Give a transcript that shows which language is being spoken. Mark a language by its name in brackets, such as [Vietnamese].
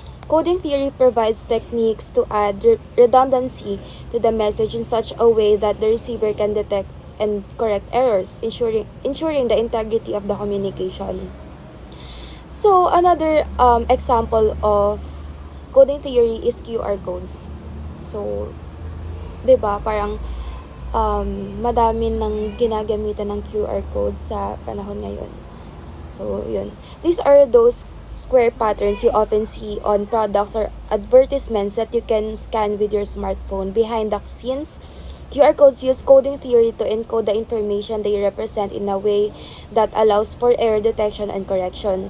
[English] Coding theory provides techniques to add redundancy to the message in such a way that the receiver can detect and correct errors, ensuring the integrity of the communication. So, another example of coding theory is QR codes. [Filipino] So, 'di ba, parang madami nang ginagamitan ng QR code sa panahon ngayon. So, yun. [English] These are those square patterns you often see on products or advertisements that you can scan with your smartphone. Behind the scenes, QR codes use coding theory to encode the information they represent in a way that allows for error detection and correction.